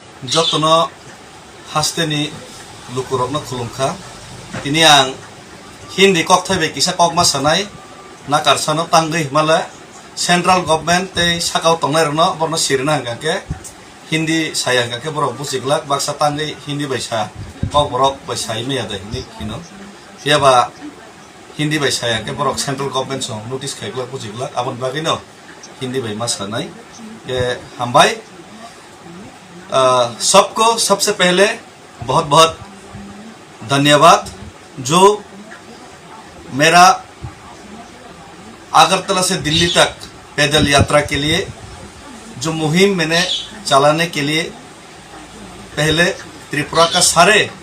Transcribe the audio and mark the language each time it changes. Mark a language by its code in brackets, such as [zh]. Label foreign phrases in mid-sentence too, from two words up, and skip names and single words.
[trp] जतनो हास्तेनि लुकुरकनो खुलुमखा तिनि आं हिंदी कक थैबे किसा ककमा सानाय ना कारसानो तांगै माला [en] central government [trp] ते साकाव तंनाय रनो बरनो सिरना हंगाके हिंदी साया हंगाके बरक बुजिगलाक बाक्सा तांगै हिंदी बैसा कक बरक बैसाय मैया दे हिंदी किनो याबा हिंदी बैसाया के बरक [en] central government [trp] सं नोटिस खाइगलाक बुजिगलाक आबन बागैनो हिंदी बै मा सानाय के हमबाय [hi] सबको सबसे पहले बहुत बहुत धन्यवाद जो मेरा अगरतला से दिल्ली तक पैदल यात्रा के लिए जो मुहिम मैंने चलाने के लिए पहले त्रिपुरा का सारे